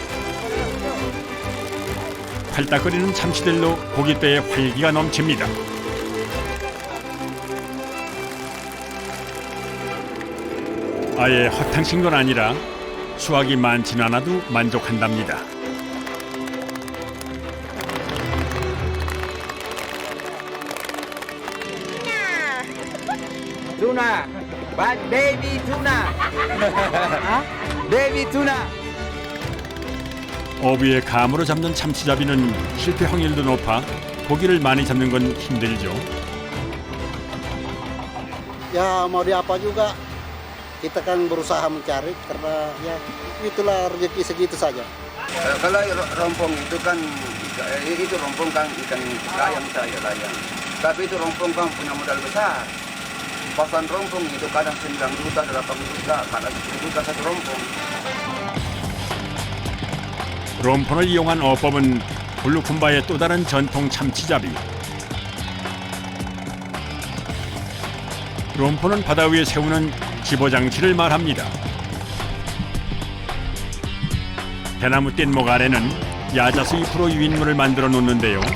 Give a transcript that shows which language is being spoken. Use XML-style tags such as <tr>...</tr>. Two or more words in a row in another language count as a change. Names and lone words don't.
<ko>팔딱거리는 참치들로 고깃배에 활기가 넘칩니다. 아예 허탕친 건 아니라 수확이 많지는 않아도 만족한답니다. Tuna.</ko> <en>Baby tuna. Baby tuna.</en> <ko>어부의 감으로 잡는 참치잡이는 실패 확률도 높아 고기를 많이 잡는 건 힘들죠.</ko> <id>Ya mau diapa juga, kita kan berusaha mencari karena ya itulah rezeki segitu saja. Kalau rompong itu kan itu rompong kan ikan layang saya layang. Tapi itu rompong kan punya modal besar. Pasan rompong itu kadang 9 juta, 8 juta, kadang 10 juta satu rompong.</id> <ko>롬폰을 이용한 어법은 블루쿰바의 또 다른 전통 참치잡이. 롬포는 바다 위에 세우는 집어장치를 말합니다. 대나무 뗏목 아래는 야자수 잎으로 유인물을 만들어 놓는데요.</ko>